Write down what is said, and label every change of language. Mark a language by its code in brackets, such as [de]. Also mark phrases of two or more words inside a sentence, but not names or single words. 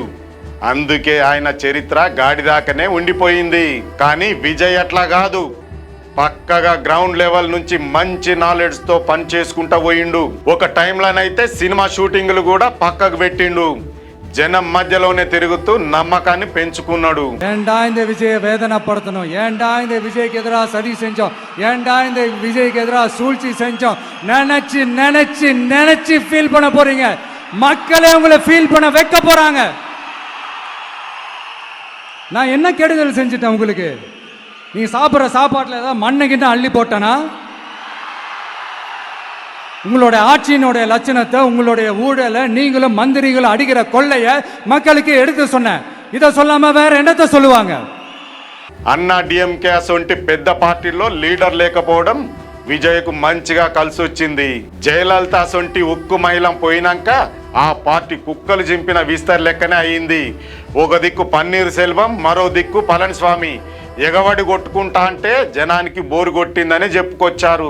[te] అందుకే ఆయన చరిత్ర గాడిదాకనే ఉండిపోయింది. కానీ విజయ్ అట్లా కాదు. పక్కగా [en] ground level [te] నుంచి మంచి నాలెడ్జ్ తో పని చేసుకుంటా పోయిండు. ఒక టైంలోనైతే సినిమా షూటింగ్లు కూడా పక్కకు పెట్టిండు. జనం మధ్యలోనే తిరుగుతూ నమ్మకాన్ని పెంచుకున్నాడు. [ta] ஏண்டா இந்த விஜய வேதனைப்படுத்தணும், ஏண்டா இந்த விஜய்க்கு எதிராக சதி செஞ்சோம், ஏண்டா இந்த விஜய்க்கு எதிராக சூழ்ச்சி செஞ்சோம், நினைச்சு நினைச்சு நினைச்சு ஃபீல் பண்ண போறீங்க. மக்களே உங்களை ஃபீல் பண்ண வைக்க போறாங்க. நான் என்ன கெடுதல் செஞ்சுட்டேன் உங்களுக்கு? நீ சாப்பிட்ற சாப்பாட்டில் ஏதாவது மண்ணைக்கிட்ட அள்ளி போட்டனா? உங்களுடைய ஆட்சியினுடைய லட்சணத்தை, உங்களுடைய ஊழலை, நீங்களும் மந்திரிகளும் அடிக்கிற கொள்ளைய மக்களுக்கு எடுத்து சொன்னேன். இதை சொல்லாம வேற என்னத்தை சொல்லுவாங்க? [te] అన్నా డిఎంకే అసొంటి పెద్ద పార్టీలో లీడర్ లేకపోవడం విజయ్కు మంచిగా కలిసి వచ్చింది. జయలలిత అసొంటి ఉక్కు మహిళం పోయినాక ఆ పార్టీ కుక్కలు చింపిన విస్తర్ లెక్కనే అయింది. ఒక దిక్కు పన్నీర్ సెల్వం, మరో దిక్కు పళనిస్వామి ఎగవడి కొట్టుకుంటా అంటే జనానికి బోరు కొట్టిందని చెప్పుకొచ్చారు.